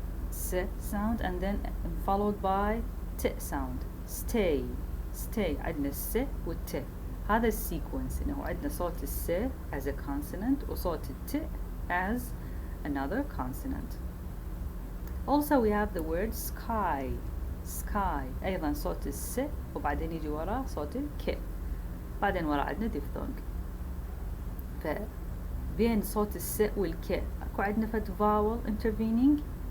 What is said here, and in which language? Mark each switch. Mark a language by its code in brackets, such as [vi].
[en] س sound and then followed by t sound. [ar] stay عندنا الس والت. هذا السيكونس إنه عندنا صوت الس [en] as a consonant [ar] وصوت الت [en] as another consonant. Also we have the word sky. [ar] أيضا صوت الس وبعدين يجي وراه صوت الك. بعدين وراه عندنا diphthong. فبين صوت الس والك أكو عندنا فد vowel intervening.